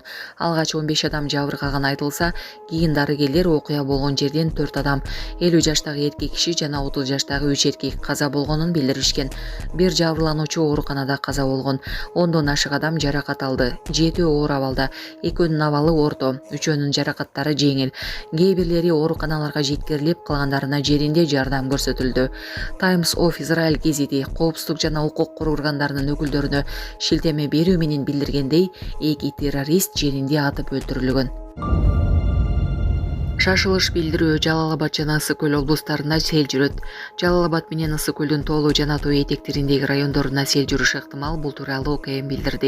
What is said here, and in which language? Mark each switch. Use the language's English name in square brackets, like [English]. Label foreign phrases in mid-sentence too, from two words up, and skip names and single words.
[Kyrgyz] Алгач 15 адам жабыркаганы айтылса, кийин дарыгерлер окуя болгон жерден 4 адам, 50 жаштагы эркек киши жана 30 жаштагы 3 эркек каза болгонун билдиришкен. Бир жабырлануучу ооруканада каза болгон. 10дон ашык адам жаракат алды. 7 оор абалда, 2-нүн абалы орто, 3-өнүн жаракаттары жеңил. Кээ бирлери ооруканаларга жеткирилип, калгандарына жеринде жардам көрсөтүлдү. Times of Israel гезити коопсуздук жана укук коргоо органдарынын өкүлдөрүнө шилтеме берүү менен билдиргендей, 2 террорист жеринде атып өлтүрүлгөн. Шашылыш билдирүү Жалал Абад жана Ысык Көл облустарында сел жүрөт. Жалал Абад менен Ысык Көлдүн Тоолуу жана Тоо этектериндеги райондорунда сел жүрүшү ыктымал, бул тууралуу ОКМ билдирди.